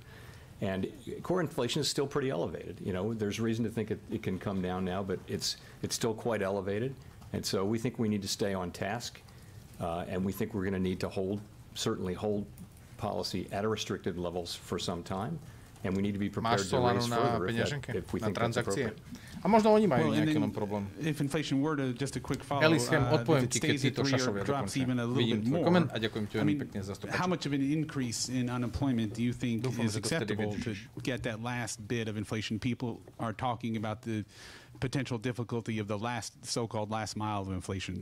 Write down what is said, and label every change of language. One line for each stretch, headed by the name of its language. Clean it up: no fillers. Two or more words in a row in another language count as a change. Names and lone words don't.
English: And core inflation is still pretty elevated. You know, there's reason to think it can come down now, but it's still quite elevated. And so we think we need to stay on task, and we think we're going to need to certainly hold policy at a restricted levels for some time. And we need to be prepared to raise further if we think that's appropriate.
Slovak: A možno oni majú nejaký problém.
English: If inflation were to, just a quick follow, if it stays at 3 or drops even a little bit more, I mean, how much of an increase in unemployment do you think is acceptable to get that last bit of inflation? People are talking about the potential difficulty of the so-called last mile of inflation.